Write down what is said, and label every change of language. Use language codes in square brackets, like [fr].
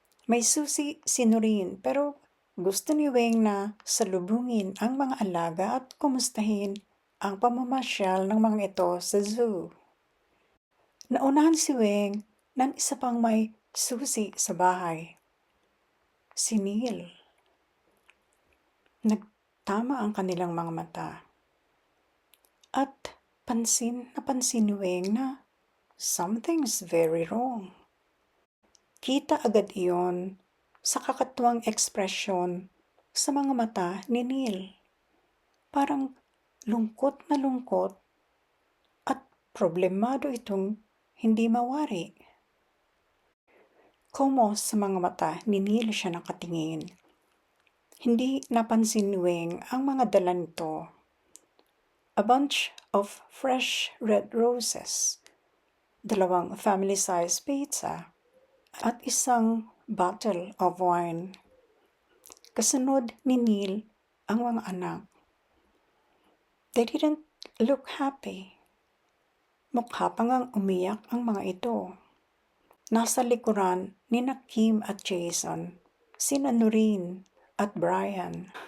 [tl] May susi si Noreen pero gusto ni Weng na salubungin ang mga alaga at kumustahin ang pamamasyal ng mga ito sa zoo. Naunahan si Weng ng isa pang may susi sa bahay. Si Neil. Nagtama ang kanilang mga mata. At pansin ni Weng na [en] something's very wrong. [tl] Kita agad iyon sa kakatuwang ekspresyon sa mga mata ni Neil. Parang lungkot na lungkot at problemado itong hindi mawari. Kumo sa mga mata ni Neil siya nakatingin. Hindi napansin ni Weng ang mga dala nito. [en] A bunch of fresh red roses, 2 family-size pizza, [tl] at isang [en] bottle of wine. [tl] Kasunod ni Neil ang mga anak. [en] They didn't look happy. [tl] Mukha pa ngang umiyak ang mga ito. Nasa likuran ni Kim at Jason, sina Noreen at Brian.